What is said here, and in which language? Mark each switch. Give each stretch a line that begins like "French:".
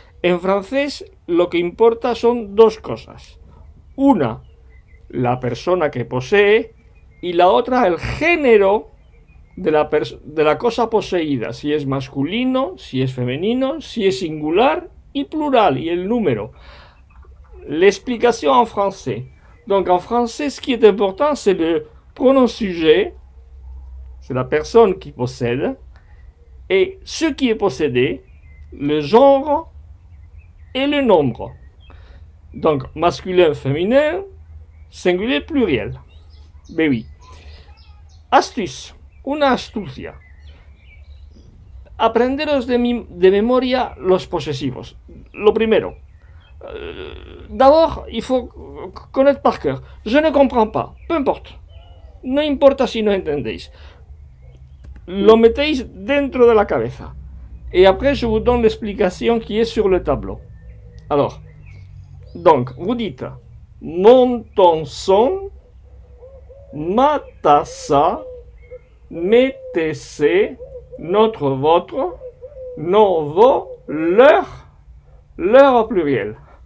Spanish: En francés lo que importa son dos cosas. Una, la persona que posee, y la otra, el género de la cosa poseída, si es masculino, si es femenino, si es singular y plural, y el número.
French: L'explication en français. Donc en français, ce qui est important, c'est le pronom sujet, c'est la personne qui possède, et ce qui est possédé, le genre et le nombre. Donc masculin, féminin, singulier, pluriel. Ben oui.
Spanish: Astuce, una astucia. Aprenderos de memoria los posesivos. Lo primero.
French: D'abord, il faut connaître par cœur. Je ne comprends pas. Peu importe.
Spanish: No importa si no entendéis. Lo metéis dentro de la cabeza.
French: Et après, je vous donne l'explication qui est sur le tableau. Alors, donc, vous dites mon, ton, son, ma, ta, sa, mes, tes, ses, notre, votre, nos, vos, leur au pluriel.